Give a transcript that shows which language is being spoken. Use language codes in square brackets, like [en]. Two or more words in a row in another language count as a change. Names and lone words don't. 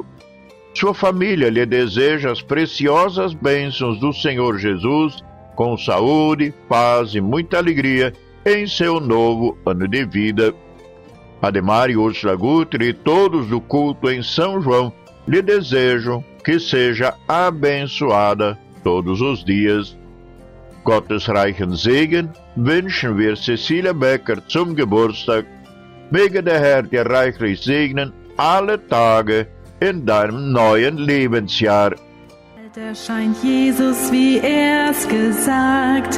[pt] Sua família lhe deseja as preciosas bênçãos do Senhor Jesus, com saúde, paz e muita alegria em seu novo ano de vida. Ademar e Úrsula Guter e todos do culto em São João lhe desejam que seja abençoada todos os dias. [de] Gottes reichen Segen wünschen wir Cecilia Becker zum Geburtstag. Möge der Herr dir reichlich segnen alle Tage in deinem neuen Lebensjahr. Erscheint Jesus, wie er's gesagt.